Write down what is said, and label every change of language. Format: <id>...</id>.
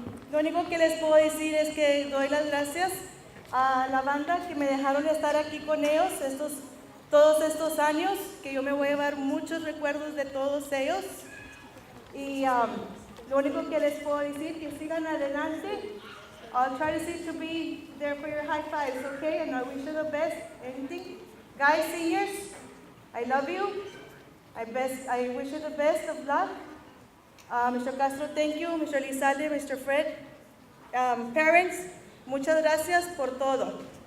<es>Lo único que les puedo decir es que doy las gracias a la banda que me dejaron estar aquí con ellos todos estos años, que yo me voy a llevar muchos recuerdos de todos ellos. Y lo único que les puedo decir que sigan adelante.</es> <en>I'll try to see to be there for your high fives, okay? And I wish you the best. Anything, guys, seniors, I love you. I wish you the best of luck. Mr. Castro, thank you. Mr. Lizalde, Mr. Fred. Parents,</en> <es>muchas gracias por todo.</es>